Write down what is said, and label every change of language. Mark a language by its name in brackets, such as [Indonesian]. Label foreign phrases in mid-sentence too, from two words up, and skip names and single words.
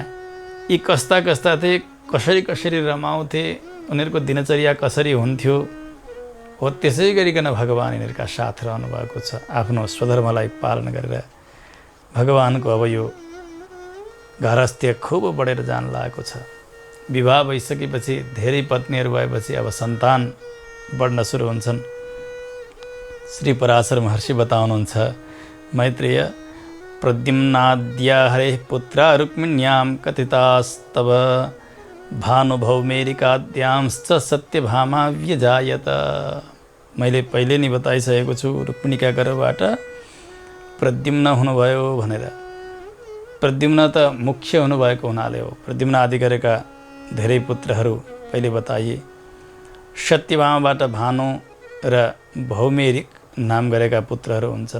[Nepali] यी कस्ता थिए, कसरी रमाउँथे, उनीहरूको दिनचर्या कसरी हुन्थ्यो, हो त्यसै गरिकन भगवान यिनीहरूका साथ रहनुभएको छ। आफ्नो स्वधर्मलाई पालन गरेर भगवानको अब यो गार्हस्थ्य खुब बढेर जान लागेको छ। विवाह भइसकेपछि धेरै पत्नीहरू भएपछि अब सन्तान बढ्न सुरु हुन्छन्। श्री पराशर महर्षि बताउनुहुन्छ, [Sanskrit] मैत्रेय प्रद्युम्नाद्या हरेः पुत्रा रुक्मिण्यां कथितास्तव भानुभौमेरिकाद्यांश्च सत्यभामा व्यजायत। [Nepali] मैले पहिले नै बताइसकेको छु, रुक्मिणीका गर्भबाट प्रद्युम्न हुनुभयो भनेर। प्रद्युम्न त मुख्य हुनुभएको हुनाले हो। प्रद्युम्न आदि गरेका धेरै पुत्रहरू पहिले बताइए। सत्यभामाबाट भानु र भौमेरिक नाम गरेका पुत्रहरू हुन्छन्।